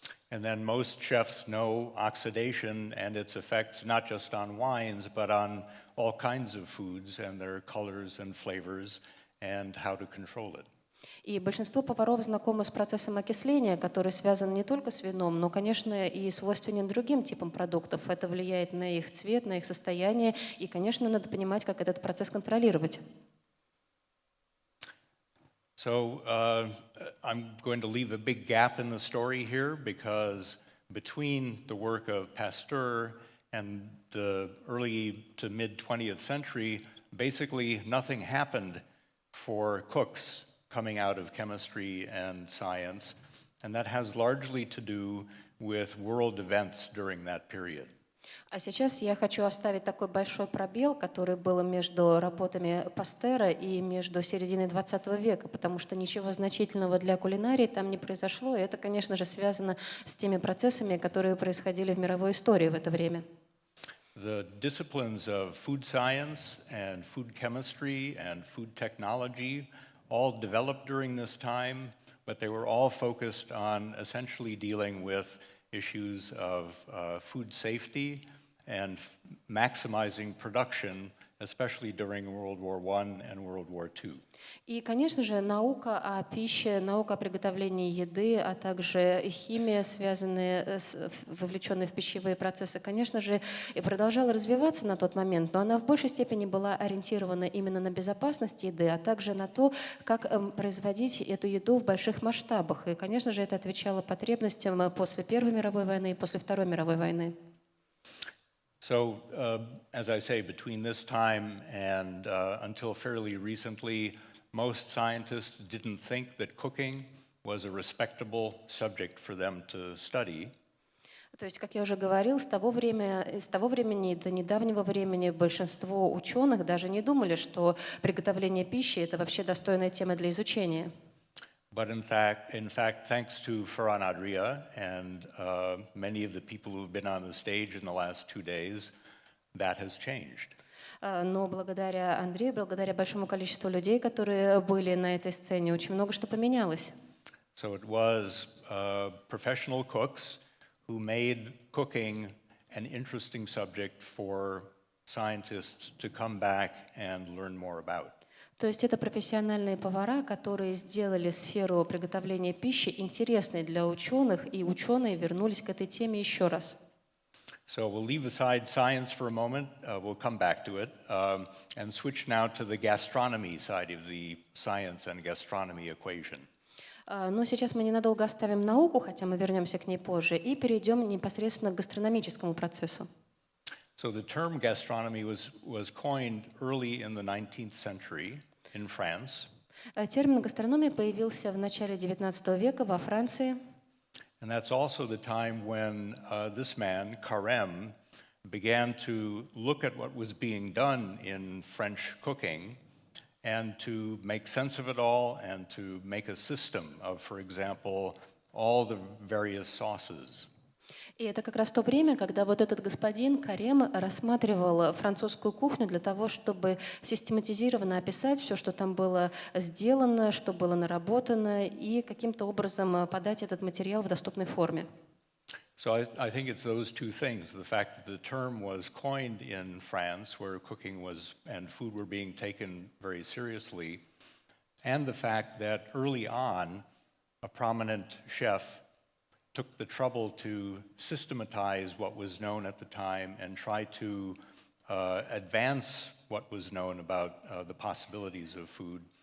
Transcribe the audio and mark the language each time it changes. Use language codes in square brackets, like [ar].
[en] And then most chefs know oxidation and its effects not just on wines, but on all kinds of foods and their colors and flavors and how to control it. [ru] И большинство поваров знакомы с процессом окисления, который связан не только с вином, но, конечно, и свойственен другим типам продуктов. Это влияет на их цвет, на их состояние, и, конечно, надо понимать, как этот процесс контролировать. [en] So I'm going to leave a big gap in the story here because between the work of Pasteur and the early to mid 20th century, basically nothing happened for cooks coming out of chemistry and science, and that has largely to do with world events during that period. [ru] А сейчас я хочу оставить такой большой пробел, который был между работами Пастера и между серединой 20 века, потому что ничего значительного для кулинарии там не произошло, и это, конечно же, связано с теми процессами, которые происходили в мировой истории в это время. [en] The disciplines of food science and food chemistry and food technology all developed during this time, but they were all focused on essentially dealing with issues of food safety and maximizing production, especially during World War I and World War II. [ru] И, конечно же, наука о пище, наука о приготовлении еды, а также химия, вовлеченные в пищевые процессы, конечно же, и продолжала развиваться на тот момент, но она в большей степени была ориентирована именно на безопасность еды, а также на то, как производить эту еду в больших масштабах. И, конечно же, это отвечало потребностям после Первой мировой войны и после Второй мировой войны. [en] So, as I say, between this time and until fairly recently, most scientists didn't think that cooking was a respectable subject for them to study. [ru] То есть, как я уже говорил, с того времени до недавнего времени большинство ученых даже не думали, что приготовление пищи — это вообще достойная тема для изучения. [en] But in fact, thanks to Ferran Adria and many of the people who've been on the stage in the last 2 days, that has changed. [ru] Но благодаря Андрею, благодаря большому количеству людей, которые были на этой сцене, очень много что поменялось. [en] So it was professional cooks who made cooking an interesting subject for scientists to come back and learn more about. [ru] То есть это профессиональные повара, которые сделали сферу приготовления пищи интересной для ученых, и ученые вернулись к этой теме еще раз. [en] So we'll leave aside science for a moment, we'll come back to it, and switch now to the gastronomy side of the science and gastronomy equation. [ru] Но сейчас мы ненадолго оставим науку, хотя мы вернемся к ней позже, и перейдем непосредственно к гастрономическому процессу. [en] So the term gastronomy was coined early in the 19th century in France. [ru] Термин гастрономия появился в начале XIX века во Франции. [en] And that's also the time when this man, Carême, began to look at what was being done in French cooking and to make sense of it all and to make a system of, for example, all the various sauces. [ru] И это как раз то время, когда вот этот господин Карем рассматривал французскую кухню для того, чтобы систематизированно описать все, что там было сделано, что было наработано, и каким-то образом подать этот материал в доступной форме. [en] So I think it's those two things, the fact that the term was coined in France, where cooking was and food were being taken very seriously, and the fact that early on, a prominent chef took the trouble to systematize what was known at the time and try to advance what was known about the possibilities of food.